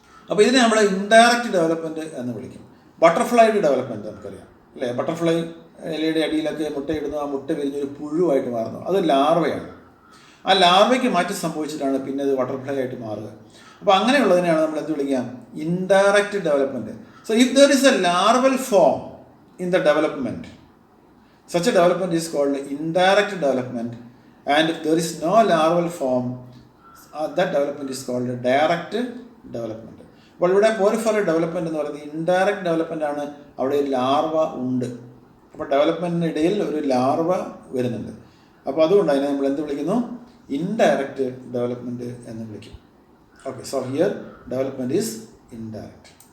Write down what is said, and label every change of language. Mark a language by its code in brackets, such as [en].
[ml] അപ്പോൾ ഇതിനെ നമ്മൾ ഇൻഡയറക്റ്റ് ഡെവലപ്മെൻറ്റ് എന്ന് വിളിക്കും. ബട്ടർഫ്ലൈയുടെ ഡെവലപ്മെൻറ്റ് നമുക്കറിയാം അല്ലേ? ബട്ടർഫ്ലൈ ഇലയുടെ അടിയിലൊക്കെ മുട്ടയിടുന്നു, ആ മുട്ട വിരിഞ്ഞൊരു പുഴുവായിട്ട് മാറുന്നു. അത് ലാർവയാണ്. ആ ലാർവയ്ക്ക് മാറ്റം സംഭവിച്ചിട്ടാണ് പിന്നെ അത് ബട്ടർഫ്ലൈ ആയിട്ട് മാറുക. അപ്പോൾ അങ്ങനെയുള്ളതിനെയാണ് നമ്മൾ എന്ത് വിളിക്കുക? Indirect development. [en] So if there is a larval form in the development, such a development is called indirect development, and if there is no larval form, that development is called direct development. [ml] അപ്പോൾ ഇവിടെ പോരിഫറ development എന്ന് പറയുന്നത് indirect development ആണ്. അവിടെ ഒരു larva ഉണ്ട്. അപ്പോൾ ഡെവലപ്മെൻറ്റിനിടയിൽ ഒരു ലാർവ വരുന്നുണ്ട്. അപ്പോൾ അതുകൊണ്ട് അതിനെ നമ്മൾ എന്ത് വിളിക്കുന്നു? [en] indirect development [ml] എന്ന് വിളിക്കും. [en] Okay, so here development is indirect.